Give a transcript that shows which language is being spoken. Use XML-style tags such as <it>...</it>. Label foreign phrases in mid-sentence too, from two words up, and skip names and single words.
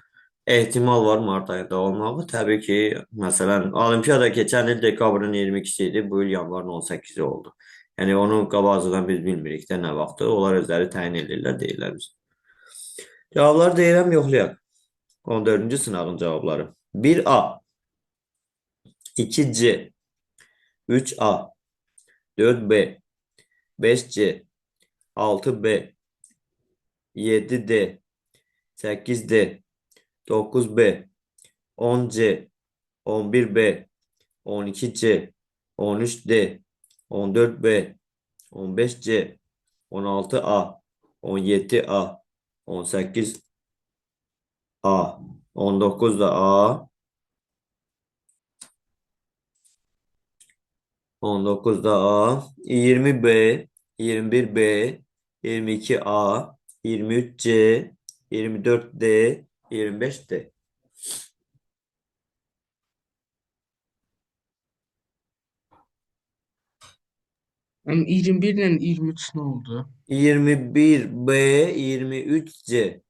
<az>Ehtimal var mart ayında olmağı. Təbii ki, məsələn, Olimpiyada keçən il dekabrın 22-si idi, bu il yanvarın 18-i oldu. Yəni onu qabaqcadan biz bilmirik də nə vaxtı. Onlar özləri təyin edirlər, deyirlər bizə. Cavabları deyirəm, yoxlayaq. 14-cü sınağın cavabları. 1A, 2C, 3A, 4B, 5C, 6B, 7D, 8D, 9B, 10C, 11B, 12C, 13D, 14B, 15C, 16A, 17A, 18A, 19 da A, 19 da A, 20B, 21B, 22A, 23C, 24D, 25D. Yəni 21 ilə 23 nə oldu? 21B, 23C.</az>